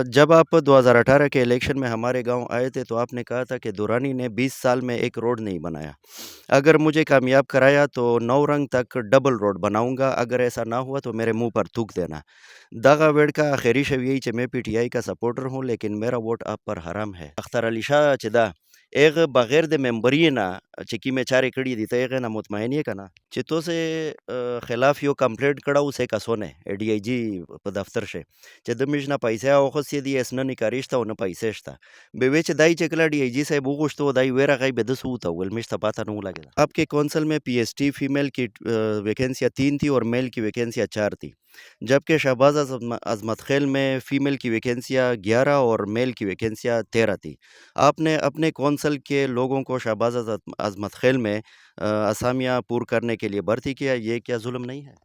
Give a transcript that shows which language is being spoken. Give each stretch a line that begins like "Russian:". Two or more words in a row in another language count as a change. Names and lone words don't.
Urdu: جب آپ 2018 کے الیکشن میں ہمارے گاؤں آئے تھے تو آپ نے کہا تھا کہ دورانی نے 20 سال میں ایک روڈ نہیں بنایا، اگر مجھے کامیاب کرایا تو 9 رنگ تک
English: double road
Urdu: بناؤں گا، اگر ایسا نہ ہوا تو میرے منہ پر تھوک دینا. داغا ویڈ کا آخری شو یہی کہ میں پی ٹی آئی کا سپورٹر ہوں لیکن میرا ووٹ آپ پر حرام ہے.
Pashto: اختر علی شاہ چې دا ایغه بغیر د ممبرۍ نه چې کومې چارې کړي دي ته هغې نه مطمئن یې که نه چې تو سه خلاف یو کمپلیټ کړه اوس یې کسونه ای ډي آی جي په دفتر شه چې د میش نه پیسې اخیستې دي اس نه نکاري شته او نه پیسې شته به وی چې دای چې کله ډي آی جي صاحب وغوښتو دای ویرغی به دسه وتول میش ته پاته نه ولګېده.
Urdu: آپ کے کونسل میں پی ایس ٹی فیمیل کی ویکینسیاں 3 تھی اور میل کی ویکینسیاں 4 تھی، جبکہ شہباز عظمت خیل میں فیمیل کی ویکینسیاں 11 اور میل کی ویکینسیاں 13 تھی. آپ نے اپنے کونسل کے لوگوں کو شہباز عظمت خیل میں اسامیاں پور کرنے کے لیے بھرتی کیا، یہ کیا ظلم نہیں ہے؟